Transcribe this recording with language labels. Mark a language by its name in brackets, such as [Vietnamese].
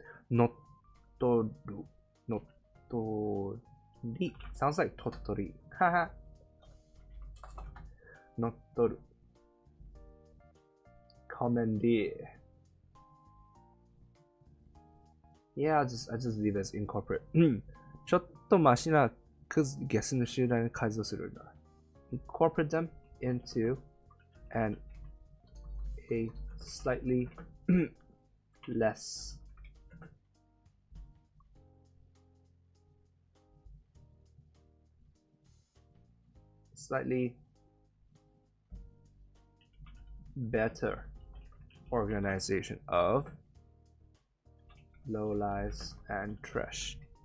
[English] Nottoru. Nottori. Sounds like Tottori. Haha. Nottoru. Commandeer. Yeah, I just leave it as incorporate. [Japanese] ちょっとマシなクズゲスの集団に改造するんだ。 [English] Incorporate them into a slightly less slightly better organization of lowlives and trash.